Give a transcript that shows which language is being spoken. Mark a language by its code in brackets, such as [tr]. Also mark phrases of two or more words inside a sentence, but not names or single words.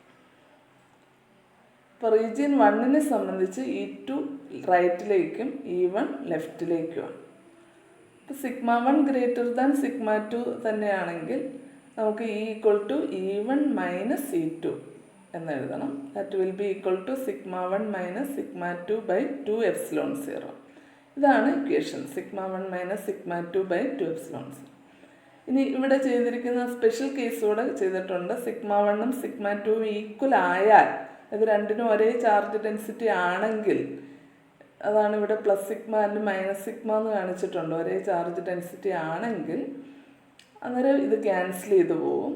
[ml] ഇപ്പോൾ റീജിയൻ 1-നെ സംബന്ധിച്ച് E2 റൈറ്റിലേക്കും E1 ലെഫ്റ്റിലേക്കുമാണ്. ഇപ്പോൾ σ1 > σ2 തന്നെയാണെങ്കിൽ നമുക്ക് E=E1 - E2 എന്ന് എഴുതണം. [en] that will be equal to σ1 - σ2/2ε0. [ml] ഇതാണ് ഇക്വേഷൻ, σ1 - σ2/2ε0. ഇനി ഇവിടെ ചെയ്തിരിക്കുന്ന [en] special case [ml] കൂടെ ചെയ്തിട്ടുണ്ട്. σ1ഉം σ2ഉം ഈക്വൽ ആയാൽ, അത് രണ്ടിനും ഒരേ [en] charge density [ml] ആണെങ്കിൽ, അതാണ് ഇവിടെ [en] +σ and -σ [ml] എന്ന് കാണിച്ചിട്ടുണ്ട്. ഒരേ [en] charge density [ml] ആണെങ്കിൽ അന്നേരം ഇത് ക്യാൻസൽ ചെയ്ത് പോവും.